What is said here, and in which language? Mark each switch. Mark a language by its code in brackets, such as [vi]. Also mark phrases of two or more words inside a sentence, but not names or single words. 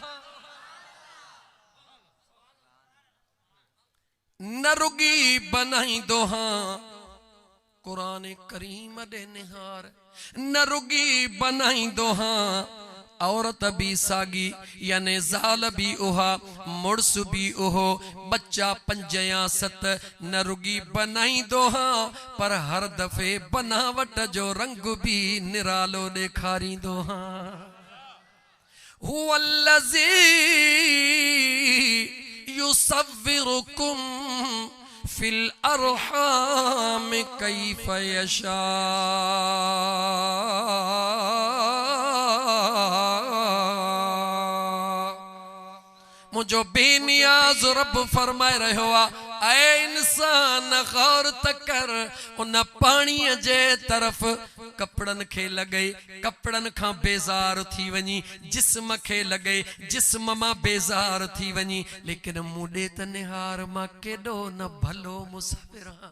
[sd] न रुगी बनाईंदो हां, क़ुरान करीम ॾे निहार, न रुगी बनाईंदो हां, औरत भी सागी, यानी ज़ाल भी उहा, मुड़स भी उहो, बच्चा 5 या 7 न रुगी बनाईंदो हां, पर हर दफ़े बनावट जो रंग भी निरालो ॾेखारींदो हां। [ar] هو الذي يصوركم في الأرحام كيف يشاء. [sd] मुझो बेनियाज़ रब फरमाए रहियो आहे, ऐ इंसान गौर त कर, उन पाणीअ जे तरफ़ कपड़न खे लॻे, कपड़न खां बेज़ार थी वञी, जिस्म खे लॻे, जिस्म मां बेज़ार थी वञी, लेकिन मूं ॾे त निहार, मां केॾो न भलो मुसाफ़िर आहियां।